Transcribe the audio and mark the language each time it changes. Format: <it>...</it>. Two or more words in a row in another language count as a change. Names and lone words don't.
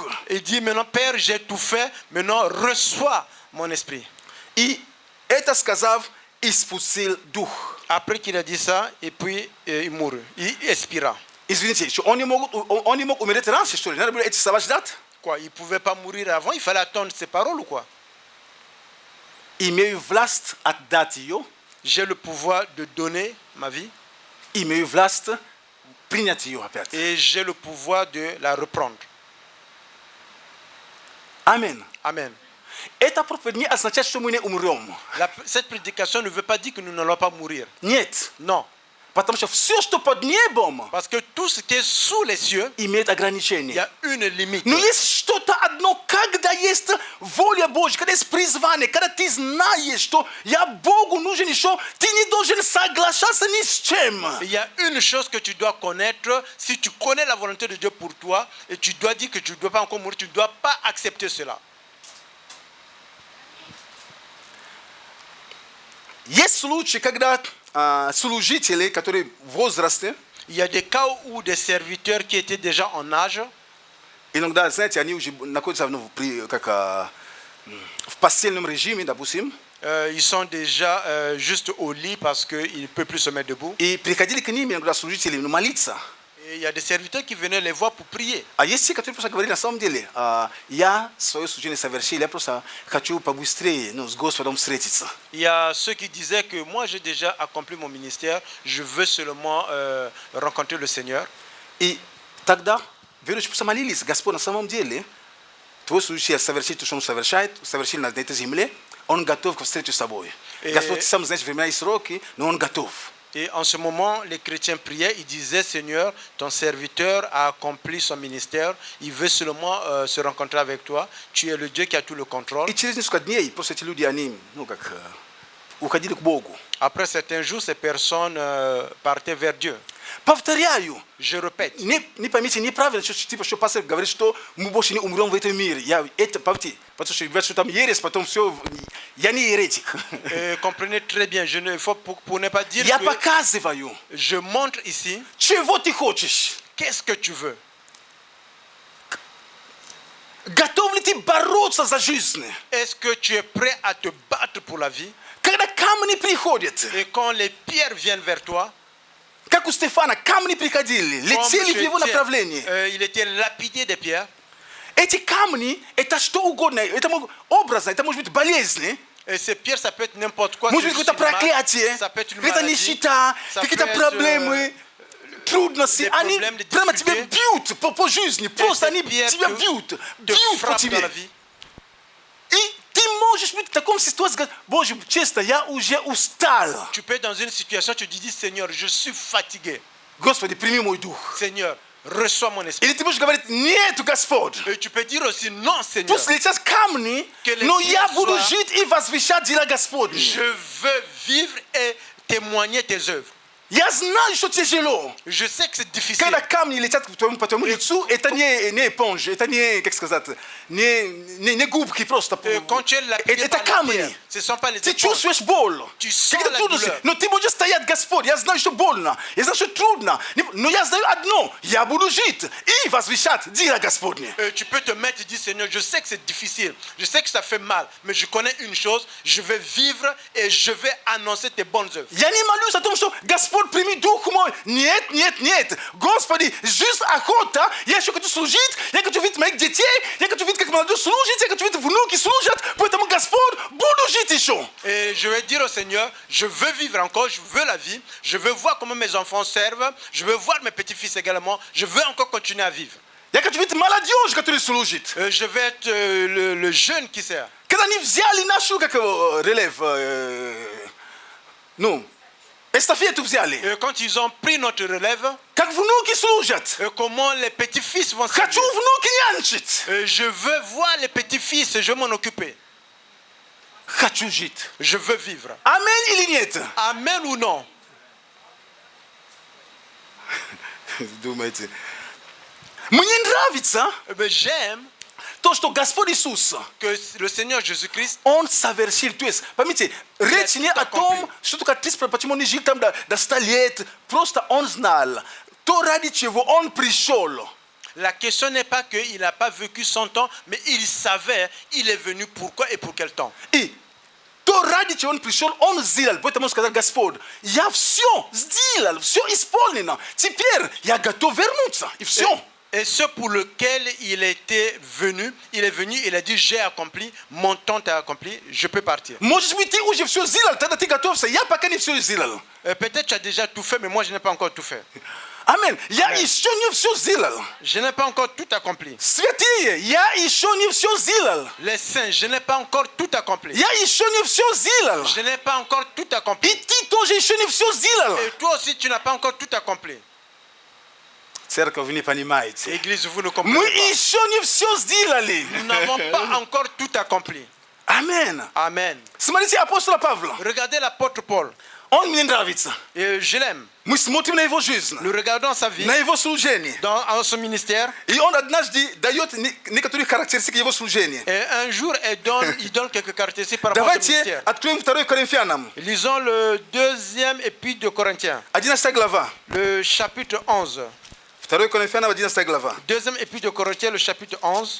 <fr>Il dit maintenant, Père, j'ai tout fait, maintenant reçois mon esprit.</fr> <ru>И это сказав, испустил дух.</ru> <fr>Après qu'il a dit ça, et puis il mourut, il expira.</fr> <ru>Извините, что он не мог умереть раньше, что ли? Надо было эти слова ждать.</ru> <fr>Quoi, il ne pouvait pas mourir avant, il fallait attendre ses paroles ou quoi?</fr> <ru>Имею власть отдать ее,</ru> <fr>J'ai le pouvoir de donner ma vie</fr> <ru>имею власть принять ее опять.</ru> <fr>et j'ai le pouvoir de la reprendre.</fr> <ru>Аминь.</ru> <fr>Amen.</fr> <ru>Это проповедь не означает, что мы не умрем.</ru> <fr>Cette prédication ne veut pas dire que nous n'allons pas mourir.</fr> <ru>Нет.</ru> <fr>Non.</fr> <ru>Потому что все, что под небом,</ru> <fr>Parce que tout ce qui est sous les cieux,</fr> <ru>имеет</ru> <fr>il y</fr> <ru>ограничения.</ru> <fr>a une limite.</fr> <ru>Но есть что-то одно, когда есть воля Божья, когда есть призвание, когда ты знаешь, что я Богу нужен еще, ты не должен соглашаться ни с чем.</ru> <fr>Il y a une chose que tu dois connaître. Si tu connais la volonté de Dieu pour toi et tu dois dire que tu ne dois pas encore mourir, tu ne dois pas accepter cela.</fr> <ru>Есть случаи, когда служители, которые в возрасте,</ru> <fr>Il y a des cas où des serviteurs qui étaient déjà en âge,</fr> <ru>иногда, знаете, они уже находятся в постельном режиме, допустим,</ru> <fr>ils sont déjà juste au lit parce qu'ils ne peuvent plus se mettre debout.</fr> <ru>и приходили к ним иногда служители молиться.</ru> <fr>Et il y a des serviteurs qui venaient les voir pour prier.</fr> <ru>А есть те, которые просто говорили, на самом деле, я свое служение совершил, я просто хочу побыстрее с Господом встретиться.</ru> <fr>Il y a ceux qui disaient que moi j'ai déjà accompli mon ministère, je veux seulement rencontrer le Seigneur.</fr> <ru>И тогда верующие просто молились, Господь, на самом деле, твой служитель совершит то, что он совершил на этой земле, он готов к встрече с тобой. Господь, ты сам знаешь времена и сроки, но он готов.</ru> <fr>Et en ce moment, les chrétiens priaient, ils disaient, Seigneur, ton serviteur a accompli son ministère, il veut seulement se rencontrer avec toi, tu es le Dieu qui a tout le contrôle.</fr> <ru>И через несколько дней просто эти люди, они, уходили к Богу.</ru> <fr>Après certains jours, ces personnes partaient vers Dieu.</fr> <ru>Повторяю,</ru> <fr>Je répète,</fr> <ru>не поймите неправильно, что пастор говорит, что мы больше не умрем в этом мире. Это, поверьте, потому что говорят, что там ересь, потом все, я не еретик.</ru> <fr>comprenez très bien, il faut pour ne pas dire</fr> <ru>Я</ru> <fr>que</fr> <ru>показываю,</ru> <fr>je montre ici,</fr> <ru>чего ты хочешь.</ru> <fr>qu'est-ce que tu veux?</fr> <ru>Готов ли ты бороться за жизнь?</ru> <fr>Est-ce que tu es prêt à te battre pour la vie?</fr> <ru>Когда камни приходят,</ru> <fr>Et quand les pierres viennent vers toi,</fr> <ru>как у Стефана, камни приходили, летели в его направлении.</ru> <fr>il était lapidé des pierres.</fr> <ru>Эти камни, это что угодно, это образно, это может быть болезни,</ru> <fr>Et ces pierres, ça peut être n'importe quoi.</fr> <ru>может быть</ru> <fr>c'est</fr> <ru>какое-то</ru> <fr>juste une maladie,</fr> <ru>проклятие,</ru> <fr>ça peut être une</fr> <ru>какая-то</ru> <fr>maladie,</fr> <ru>нищета,</ru> <fr>ça</fr> <ru>какие-то</ru> <fr>peut être,</fr> <ru>проблемы, трудности.</ru> <fr>des</fr> <ru>Они</ru> <fr>problèmes, des</fr> <ru>прямо тебя</ru> <fr>difficultés.</fr> <ru>бьют по жизни, просто</ru> <fr>ces</fr> <ru>они</ru> <fr>pierres</fr> <ru>тебя</ru> <fr>te</fr> <ru>бьют по</ru> <fr>frappent dans la</fr> <ru>тебе.</ru> <fr>vie.</fr> <ru>И ты можешь быть в таком ситуации, сказать, Боже, честно, я уже устал.</ru> <fr>Tu peux être dans une situation, tu dis, Seigneur, je suis fatigué.</fr> <ru>Господи, прими мой дух.</ru> <fr>Seigneur, reçois mon esprit.</fr> <ru>Или ты можешь говорить, нет, Господь.</ru> <fr>Et tu peux dire aussi, non, Seigneur,</fr> <ru>Пусть летят камни,</ru> <fr>Que les</fr> <ru>но я</ru> <fr>pierres</fr> <ru>буду</ru> <fr>soient-</fr> <ru>жить и возвещать дела Господни.</ru> <fr>je veux vivre et témoigner tes œuvres.</fr> <ru>Я знаю, что тяжело.</ru> <fr>Je sais que c'est difficile.</fr> <ru>Когда камни летят по твоему лицу, это не эпонж, это не, как сказать, не губки просто.</ru> <fr>Quand tu es lapidé</fr> <ru>Это</ru> <fr>par les</fr> <ru>камни.</ru> <fr>pierres, ce ne sont pas les</fr> <ru>Ты</ru> <fr>éponges.</fr> <ru>чувствуешь боль.</ru> <fr>Tu sens</fr> <ru>Какие-то</ru> <fr>la</fr> <ru>трудности.</ru> <fr>douleur.</fr> <ru>Но ты будешь стоять, Господь. Я знаю, что больно. Я знаю, что трудно. Но я знаю одно. Я буду жить и возвещать дела Господни.</ru> <fr>Tu peux te mettre et dire, Seigneur, je sais que c'est difficile, je sais que ça fait mal, mais je connais une chose, je vais vivre et je vais annoncer tes bonnes œuvres.</fr> <ru>Я не молюсь о том, что Господь прими дух мой. Нет, нет, нет. Господи, жизнь охота. Я еще хочу служить. Я хочу видеть моих детей. Я хочу видеть, как молодые служат. Я хочу видеть, внуки служат. Поэтому, Господь, буду жить еще.</ru> <fr>Et je vais dire au Seigneur, je veux vivre encore, je veux la vie, je veux voir comment mes enfants servent, je veux voir mes petits-fils également, je veux encore continuer à vivre.</fr> <ru>Я хочу видеть молодежь, которая служит.</ru> <fr>Je vais être le jeune qui sert.</fr> <ru>Когда они взяли нашу, как его, релев, эстафету взяли.</ru> <fr>Et quand ils ont pris notre relève,</fr> <ru>Как внуки служат.</ru> <fr>comment les petits-fils vont</fr> <ru>Хочу</ru> <fr>servir.</fr> <ru>внуки нянчить.</ru> <fr>Je veux voir les petits-fils, je vais m'en occuper.</fr> <ru>Хочу жить.</ru> <fr>Je veux vivre.</fr> <ru>Аминь или нет?</ru> <fr>Amen ou non?</fr> <ru>Думаете? Мне нравится,</ru> <fr>Eh bien, j'aime</fr> <ru>То, что Господь Иисус,</ru> <fr>que le Seigneur Jésus-Christ,</fr> <ru>Он совершил. То есть, поймите, речь не о том, что только ты, почему он не жил там до 100 лет. Просто Он знал. То, ради чего Он пришел.</ru> <fr>la question n'est pas qu'il n'a pas vécu 100 ans, mais il savait, il est venu pourquoi et pour quel temps.</fr> <ru>И то, ради чего Он пришел, Он сделал. Поэтому сказал Господь, я все сделал, все исполнено. Теперь я готов вернуться. И все.</ru> <fr>Et ce pour lequel il était venu, il est venu, il a dit, j'ai accompli, mon temps est accompli, je peux partir.</fr> <ru>Может быть, ты уже все сделал, тогда ты готовься. Я пока не все сделал.</ru> <fr>Peut-être tu as déjà tout fait, mais moi je n'ai pas encore tout fait.</fr> <ru>Аминь. Я еще не все сделал.</ru> <fr>Je n'ai pas encore tout accompli.</fr> <ru>Святые, я еще не все сделал.</ru> <fr>Les saints, je n'ai pas encore tout accompli.</fr> <ru>Я еще не все сделал.</ru> <fr>Je n'ai pas encore tout accompli.</fr> <ru>И ты тоже еще не все сделал.</ru> <fr>Et toi aussi, tu n'as pas encore tout accompli.</fr> <ru>Церковь, вы не понимаете.</ru> <fr>Église, vous ne</fr> <ru>Мы</ru> <fr>comprenez pas.</fr> <ru>еще не все сделали.</ru> <fr>Nous n'avons pas encore tout accompli.</fr> <ru>Аминь.</ru> <fr>Amen.</fr> <ru>Смотрите апостола Павла.</ru> <fr>Regardez l'apôtre Paul.</fr> <ru>Он мне нравится.</ru> <fr>Et je l'aime.</fr> <ru>Мы смотрим на его жизнь,</ru> <fr>Nous regardons sa vie,</fr> <ru>на его служение.</ru> <fr>dans son ministère.</fr> <ru>И он однажды дает некоторые характеристики его служения.</ru> <fr>Et un jour, il donne quelques caractéristiques par rapport à son</fr> <ru>Давайте</ru> <fr>ministère.</fr> <ru>откроем 2 Коринфянам,</ru> <fr>Lisons le deuxième épître de Corinthiens,</fr> <ru>11 глава.</ru> <fr>le chapitre 11.</fr> <ru>2 Коринфянам, 11 глава.</ru> <fr>Deuxième épître de Corinthiens, le chapitre 11.</fr>